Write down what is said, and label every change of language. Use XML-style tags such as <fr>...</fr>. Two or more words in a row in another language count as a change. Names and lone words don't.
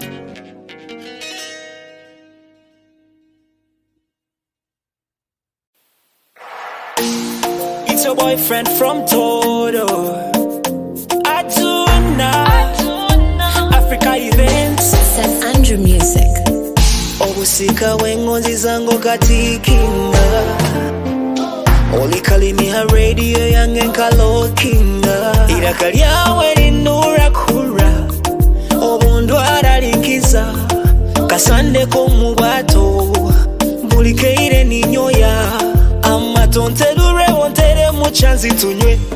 <en>It's your boyfriend from Todo. Aduna, Africa Events, St. Andrew Music.</en> <nyn>Obusika wengonzi zango katikinga Olikali miha radio yange nkalokinga Iraka lyawe linura kura Obundu aralinkiza Kasande ko mubato Bulikeire ninyoya Amatonterure wontere muchanzi tunywe</nyn>